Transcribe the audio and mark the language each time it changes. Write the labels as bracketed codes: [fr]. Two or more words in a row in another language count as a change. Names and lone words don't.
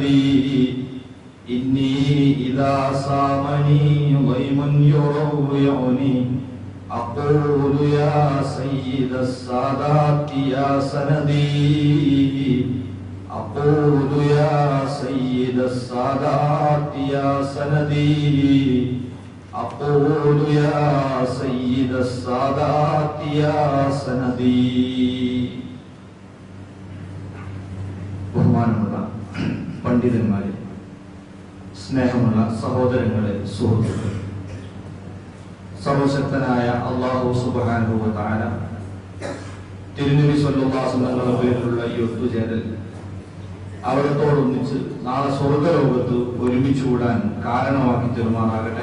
[ar] إني إذا صامني ضيم يروعني أقول يا سيد السادات يا سندي. أقول يا سيد السادات يا سندي. أقول يا سيد السادات يا سندي. [ml] ബഹുമാനമുള്ള പണ്ഡിതന്മാരെ, സ്നേഹമുള്ള സഹോദരങ്ങളെ, സുഹൃത്തുക്കളെ, സർവശക്തനായ [ar] الله سبحانه وتعالى [ml] തിരുനബി [ar] صلى الله عليه وسلم [ml] പേരിലുള്ള ഈ ഒത്തുചേരൽ അവിടത്തോടൊന്നിച്ച് നാളെ സ്വർഗ്ഗലോകത്ത് ഒരുമിച്ച് കൂടാൻ കാരണമാക്കി തീർമാറാകട്ടെ.